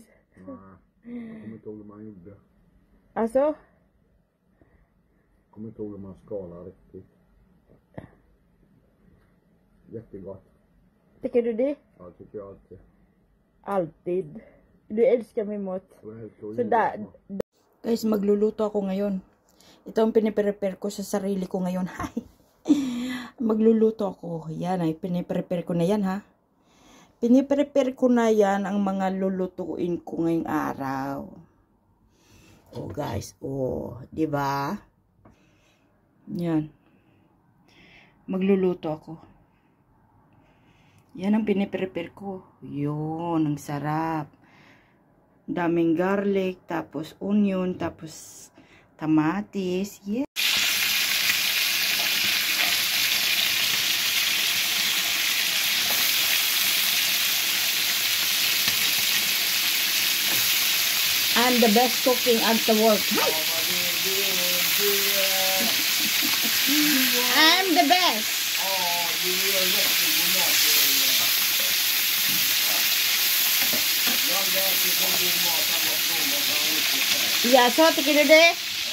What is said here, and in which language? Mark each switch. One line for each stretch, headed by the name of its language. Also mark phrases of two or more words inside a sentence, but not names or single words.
Swedish: Nej, jag kommer inte ihåg hur man gjorde. Alltså? Jag kommer inte ihåg hur man skalar riktigt. Jättegott. Tycker du det? Ja, tycker jag alltid. Alltid. Du älskar min mat. Så där.
Filipino: Guys, magluluto ako ngayon. Ito ang piniprepare ko sa sarili ko ngayon. Hi! Magluluto ako. Yan ay piniprepare ko na yan, ha. Piniprepare ko na yan ang mga lulutuin ko ngayong araw. Oh guys, oh, 'di ba? Yan. Magluluto ako. Yan ang piniprepare ko. Yun, ang sarap. Daming garlic, tapos onion, tapos kamatis. Yeah.
English: I'm the best cooking at the work. I'm the best.
Swedish: Ja, så tycker du det?